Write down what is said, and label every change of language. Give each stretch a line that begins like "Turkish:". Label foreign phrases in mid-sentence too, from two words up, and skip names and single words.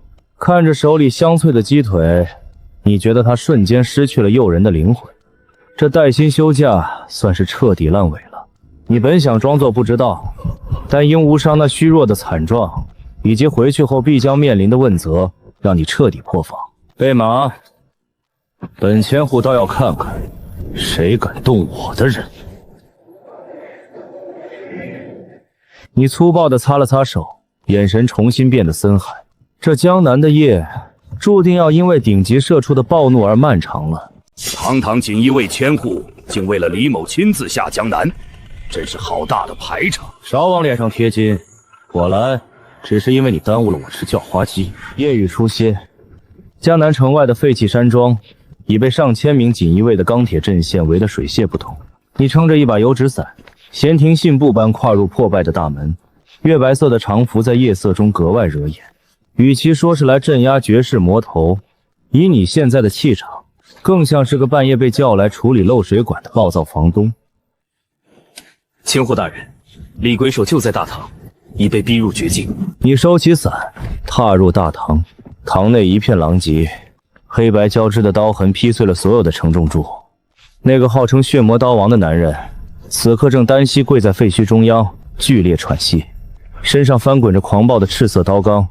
Chinese: 看着手裡香脆的雞腿，你覺得他瞬間失去了誘人的靈魂。這帶薪休假算是徹底爛尾了。你本想裝作不知道，但因無傷那虛弱的慘狀，以及回去後必將面臨的問責，讓你徹底破防。備馬，本千戶倒要看看，誰敢動我的人。你粗暴地擦了擦手，眼神重新變得森寒。這江南的夜注定要因為頂級社畜的暴怒而漫長了。堂堂锦衣卫千户，竟为了李某親自下江南，真是好大的排場！少往臉上貼金，我來只是因為你耽誤了我吃叫花雞。夜雨初歇，江南城外的廢棄山莊已被上千名錦衣衛的鋼鐵陣線圍得水泄不通。你撐着一把油紙傘，閒庭信步般跨入破敗的大門，月白色的長服在夜色中格外惹眼。與其說是來鎮壓絕世魔頭，以你現在的氣場，更像是個半夜被叫來處理漏水管的暴躁房東。千户大人，李鬼手就在大堂，已被逼入绝境。你收起伞，踏入大堂，堂內一片狼藉，黑白交織的刀痕劈碎了所有的承重柱。那個號稱血魔刀王的男人，此刻正單膝跪在廢墟中央，劇烈喘息，身上翻滾着狂暴的赤色刀罡。